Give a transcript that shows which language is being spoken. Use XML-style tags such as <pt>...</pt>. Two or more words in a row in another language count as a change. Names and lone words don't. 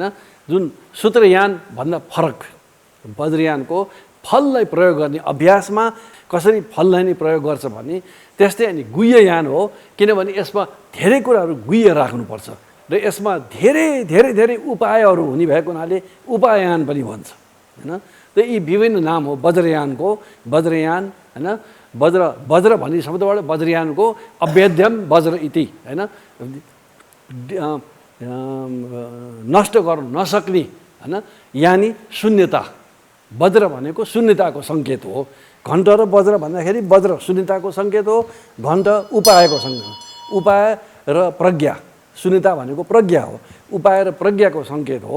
<ne>जुन सूत्रयान भन्दा फरक वज्रयानको फललाई प्रयोग गर्ने, अभ्यासमा कसरी फललाई नै प्रयोग गर्छ भने त्यस्तै। अनि गुह्ययान हो, किनभने यसमा धेरै कुराहरू गुह्य राख्नुपर्छ र यसमा धेरै उपायहरू हुने भएको हुनाले उपाययान पनि भन्छ हैन। त यी विभिन्न नाम हो वज्रयानको, वज्रयान हैन। वज्र भन्ने शब्दबाट वज्रयानको</ne> <sa>अभेद्यम वज्र इति</sa> <ne>हैन, नष्ट गर्न नसक्ने हैन, यानी शून्यता। वज्र भनेको शून्यताको सङ्केत हो। घण्ट र वज्र भन्दाखेरि वज्र शून्यताको सङ्केत हो, घण्ट उपायको सङ्केत, उपाय र प्रज्ञा, शून्यता भनेको प्रज्ञा हो, उपाय र प्रज्ञाको सङ्केत हो।</ne>